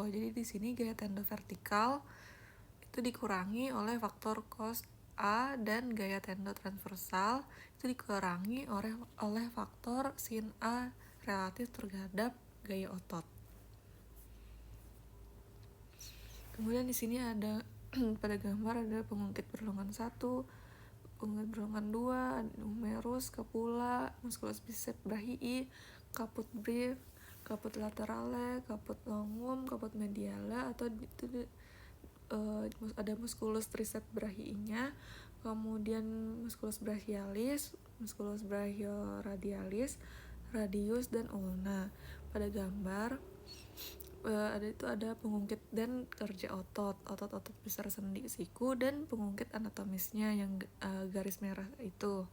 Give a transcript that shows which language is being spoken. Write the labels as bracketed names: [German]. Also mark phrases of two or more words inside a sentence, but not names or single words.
[Indonesian] Jadi di sini gaya tendo vertikal itu dikurangi oleh faktor cos A, dan gaya tendo transversal itu dikurangi oleh faktor sin A relatif terhadap gaya otot. Kemudian di sini ada pada gambar ada pengungkit berlongan 1, pengungkit berlongan 2, humerus, scapula, [Latin] musculus biceps brachii, caput brief, caput laterale, caput longum, caput mediale, [Indonesian] atau itu ada [Latin] musculus triceps brachii-nya, [Indonesian] kemudian [Latin] musculus brachialis, musculus brachioradialis, [Indonesian] radius, dan ulna. Pada gambar ada pengungkit dan kerja otot besar sendi siku, dan pengungkit anatomisnya yang garis merah itu.